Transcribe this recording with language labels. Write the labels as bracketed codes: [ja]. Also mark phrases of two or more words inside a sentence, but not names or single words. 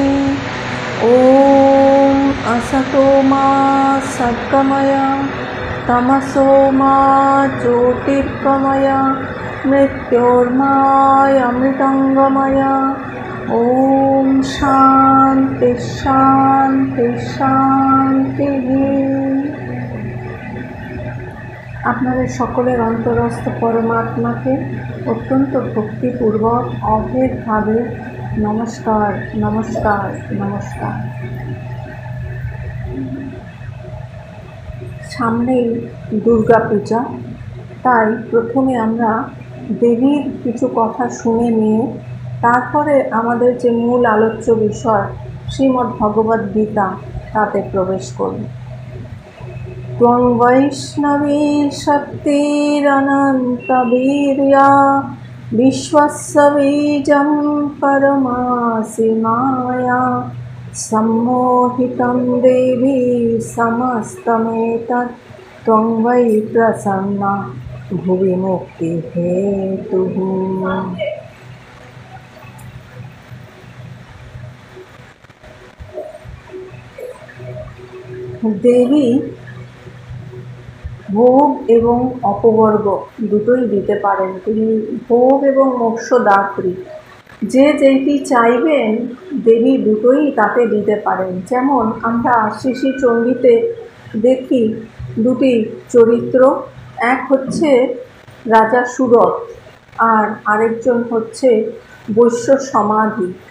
[sa] ओम असतो मा सद्गमय तमसो मा ज्योतिर्गमय मृत्योर्मामृतंगमय। ओम शांति शांति शांति। [bn] আপনাদের সকলের অন্তরস্থ পরমাত্মাকে অত্যন্ত ভক্তিপূর্বক অভেদভাবে নমস্কার নমস্কার নমস্কার। সামনেই দুর্গা পূজা, তাই প্রথমে আমরা দেবীর কিছু কথা শুনে নিয়ে তারপরে আমাদের যে মূল আলোচ্য বিষয় শ্রীমদ্ ভগবদ্ গীতা তাতে প্রবেশ করব। [sa] त्वं वैष्णवी शक्तिरनन्तवीर्या विश्वस्य बीजं परमासि माया सम्मोहितं देवी समस्तमेतत् त्वं वै प्रसन्ना भुवि मुक्तिहेतुः। [bn] देवी ভোগ এবং অপবর্গ দুটোই দিতে পারেন। তিনি ভোগ এবং মোক্ষদাত্রী। যে যেইটি চাইবেন দেবী দুটোই তাকে দিতে পারেন। যেমন আমরা শ্রী চণ্ডীতে দেখি দুটি চরিত্র, এক হচ্ছে রাজা সুরথ আর আরেকজন হচ্ছে বৈশ্য সমাধি।